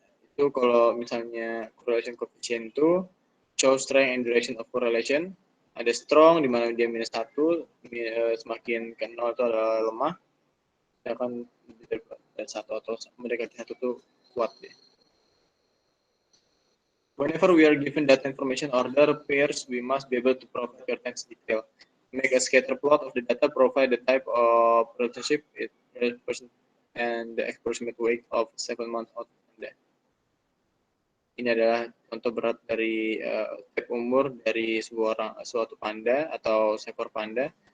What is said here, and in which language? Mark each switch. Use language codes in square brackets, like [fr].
[id] Itu kalau misalnya [en] correlation coefficient itu show strength and direction of correlation. [id] Ada strong di mana dia -1, semakin ke 0 itu adalah lemah. Sedangkan dari 1 atau mendekati 1 itu kuat deh. [en] Whenever we are given data information order pairs, we must be able to provide certain detail. Make a scatter plot of the data, provide the type of relationship and the approximate weight of 7 months old panda. [id] Ini adalah contoh berat dari type umur dari suatu panda atau seekor panda.